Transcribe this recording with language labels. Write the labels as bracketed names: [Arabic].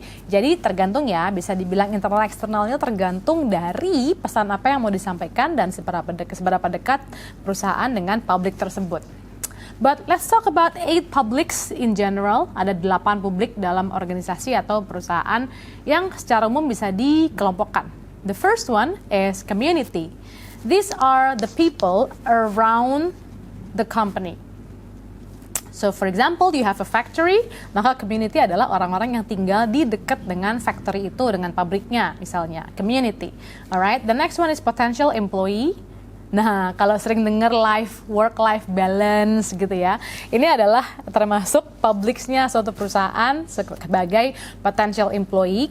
[Indonesian] Jadi tergantung ya, bisa dibilang internal eksternalnya tergantung dari pesan apa yang mau disampaikan dan seberapa dekat perusahaan dengan publik tersebut. [English] But let's talk about 8 publics in general. [Indonesian] Ada 8 publik dalam organisasi atau perusahaan yang secara umum bisa dikelompokkan. [English] The first one is community. These are the people around the company. So for example, you have a factory, [Indonesian] maka community adalah orang-orang yang tinggal di dekat dengan factory itu, dengan pabriknya misalnya, community. [English] Alright, the next one is potential employee. [Indonesian] Nah, kalau sering dengar work-life balance gitu ya, ini adalah termasuk publicsnya suatu perusahaan sebagai potential employee.